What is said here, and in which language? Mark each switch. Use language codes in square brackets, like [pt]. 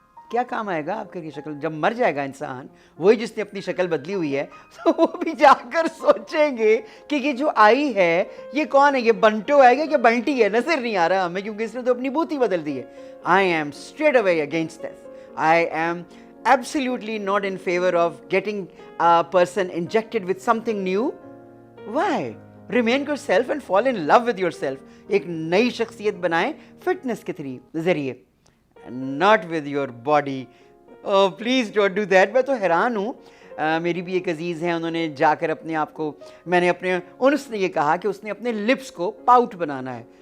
[ur] کیا کام آئے گا آپ کی شکل؟ جب مر جائے گا انسان، وہی جس نے اپنی شکل بدلی ہوئی ہے تو وہ بھی جا کر سوچیں گے کہ یہ جو آئی ہے یہ کون ہے، یہ بنٹو ہے کہ بنٹی ہے، نظر نہیں آ رہا ہمیں کیونکہ اس نے تو اپنی بوتی بدل دی ہے. [en] I am straight away against this. I am absolutely not in favor of getting a person injected with something new. Why? Remain yourself and fall in love with yourself. [ur] ایک نئی شخصیت بنائیں فٹنس کے ذریعے، [en] not with your body. Oh, please don't do that. [ur] میں تو حیران ہوں. میری بھی ایک عزیز ہیں، انہوں نے جا کر اپنے آپ کو، میں نے اپنے انس نے یہ کہا کہ اس نے اپنے لپس کو پاؤٹ بنانا ہے.